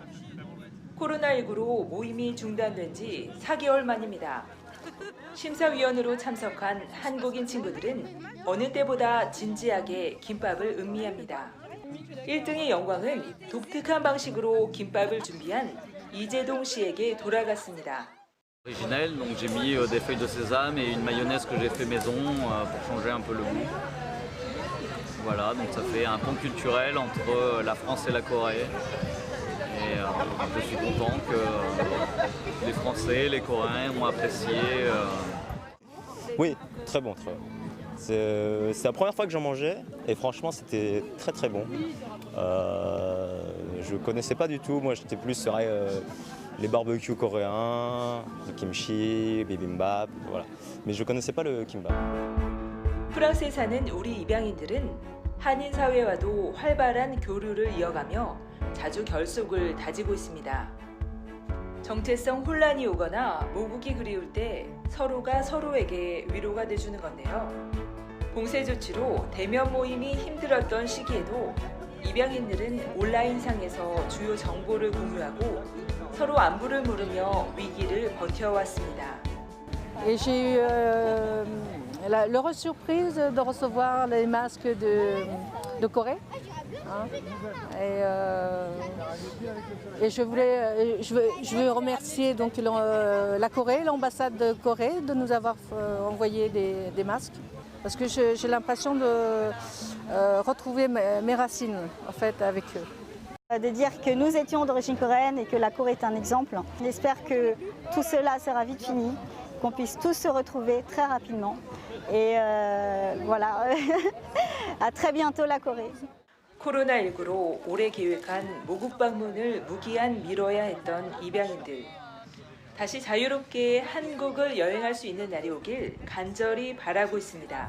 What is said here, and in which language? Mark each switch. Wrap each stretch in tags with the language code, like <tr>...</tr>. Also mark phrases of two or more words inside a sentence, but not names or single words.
<ko>코로나19로 모임이 중단된 지 4개월 만입니다. 심사위원으로 참석한 한국인 친구들은 어느 때보다 진지하게 김밥을 음미합니다. 1등의 영광은 독특한 방식으로 김밥을 준비한 이재동 씨에게 돌아갔습니다.</ko> <fr>Originel, donc j'ai mis des feuilles de sésame et une mayonnaise que j'ai fait maison pour changer un peu le goût. Voilà, donc ça fait un pont culturel entre la France et la Corée. Et je suis content que les Français, les Coréens ont apprécié. Oui, très bon, très bon. C'est la première fois que j'en mangeais et franchement c'était très très bon. Je connaissais pas du tout, moi j'étais plus sur les barbecues coréens, le kimchi, bibimbap, voilà. Mais je connaissais pas le kimbap.</fr> <ko>프랑스에 사는 우리 입양인들은 한인 사회와도 활발한 교류를 이어가며 자주 결속을 다지고 있습니다. 정체성 혼란이 오거나 모국이 그리울 때 서로가 서로에게 위로가 돼주는 건데요. 봉쇄 조치로 대면 모임이 힘들었던 시기에도 입양인들은 온라인상에서 주요 정보를 공유하고 서로 안부를 물으며 위기를 버텨왔습니다.</ko> <fr>Et j'ai eu l'heureuse surprise de recevoir les masques de Corée. Hein. Et je veux remercier donc la Corée, l'ambassade de Corée, de nous avoir envoyé des masques. Parce que j'ai l'impression de retrouver mes racines en fait avec eux. De dire que nous étions d'origine coréenne et que la Corée est un exemple. J'espère que tout cela sera vite fini, qu'on puisse tous se retrouver très rapidement. Et voilà, à très bientôt la Corée.</fr> <ko>코로나19로 올해 계획한 모국 방문을 무기한 미뤄야 했던 입양인들. 다시 자유롭게 한국을 여행할 수 있는 날이 오길 간절히 바라고 있습니다.</ko>